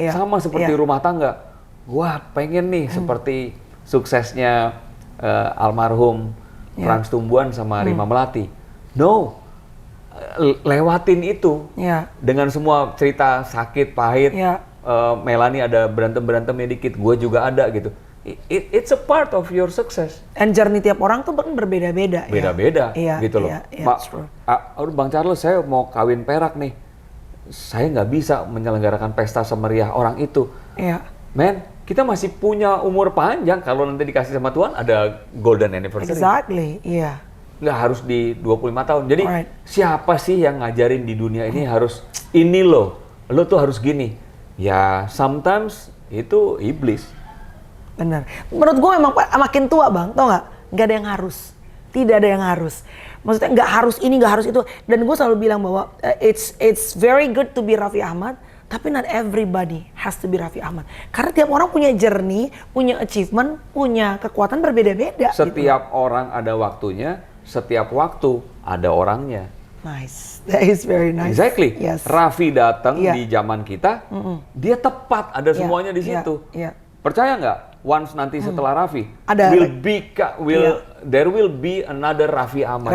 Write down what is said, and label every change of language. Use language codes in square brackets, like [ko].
[id] Sama seperti rumah tangga. Wah, pengen nih seperti suksesnya almarhum Frans Tumbuhan sama Rima Melati. No, lewatin itu dengan semua cerita sakit, pahit. Melanie ada berantem-berantemnya dikit, gue juga ada gitu. [en] It's a part of your success. And journey [id] tiap orang tuh beda-beda. Beda-beda, gitu loh. Bang Charles, saya mau kawin perak nih. Saya nggak bisa menyelenggarakan pesta semeriah orang itu. Men, kita masih punya umur panjang. Kalau nanti dikasih sama Tuhan, ada [en] golden anniversary. Exactly, [id] Nggak harus di 25 tahun. Jadi siapa sih yang ngajarin di dunia ini harus ini lo tuh harus gini. Ya, sometimes itu iblis. Benar. Menurut gue memang makin tua bang, tau nggak? Nggak ada yang harus. Tidak ada yang harus. Maksudnya nggak harus ini, nggak harus itu. Dan gue selalu bilang bahwa [en] it's very good to be Raffi Ahmad. [id] Tapi [en] not everybody has to be Raffi Ahmad. [id] Karena tiap orang punya journey, punya achievement, punya kekuatan berbeda-beda. Setiap orang ada waktunya, setiap waktu ada orangnya. [en] Nice, that is very nice. Exactly. Yes. [id] Raffi datang di zaman kita, dia tepat ada semuanya di situ. Percaya nggak? [en] Once [id] nanti setelah [en] Raffi, there will be another Raffi Ahmad